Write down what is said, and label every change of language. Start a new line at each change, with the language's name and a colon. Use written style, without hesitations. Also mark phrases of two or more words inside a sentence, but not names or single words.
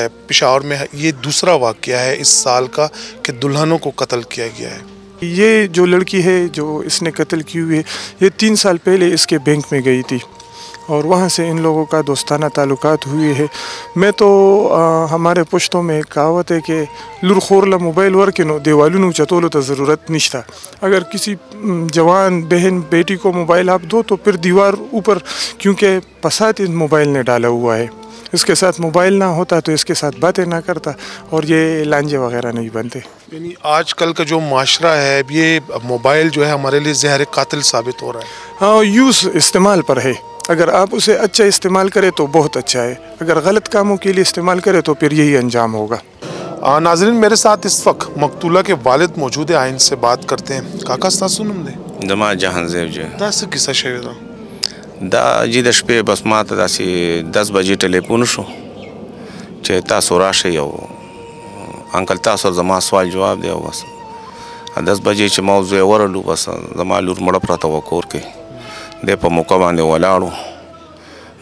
Urdu: پشاور میں یہ دوسرا واقعہ ہے اس سال کا کہ دلہنوں کو قتل کیا گیا ہے. یہ جو لڑکی ہے جو اس نے قتل کی ہوئی ہے یہ 3 سال پہلے اس کے بینک میں گئی تھی اور وہاں سے ان لوگوں کا دوستانہ تعلقات ہوئے ہے. میں تو ہمارے پشتوں میں ایک کہاوت ہے کہ
Pashto: لرخورلا موبائل ورکنو دیوالونو چتولو تو ضرورت نشتا.
Urdu: اگر کسی جوان بہن بیٹی کو موبائل آپ دو تو پھر دیوار اوپر, کیونکہ پسات اس موبائل نے ڈالا ہوا ہے. اس کے ساتھ موبائل نہ ہوتا تو اس کے ساتھ باتیں نہ کرتا اور یہ لانجے وغیرہ نہیں بنتے. یعنی آج کل کا جو معاشرہ ہے یہ موبائل جو ہے ہمارے لیے زہر قاتل ثابت ہو رہا ہے. ہاں, یوز استعمال پر ہے. اگر آپ اسے اچھا استعمال کریں تو بہت اچھا ہے, اگر غلط کاموں کے لیے استعمال کریں تو پھر یہی انجام ہوگا. ناظرین میرے ساتھ اس وقت مقتولہ کے والد موجود ہیں, آئین سے بات کرتے ہیں.
Pashto: کاکا ستاسو نوم دی؟ زما جهان زیب جی. دا څه کیسه شوې ده؟ دا جی د شپې بس ما ته داسې 10 بجې ټلیفون شو چې تاسو راشئ او انکل تاسو زما سوال جواب دی. او بس 10 بجې چې ما زوی ورلو بس زما لور مړه پرته وه کور کې, دی په موقع باندې ولاړو.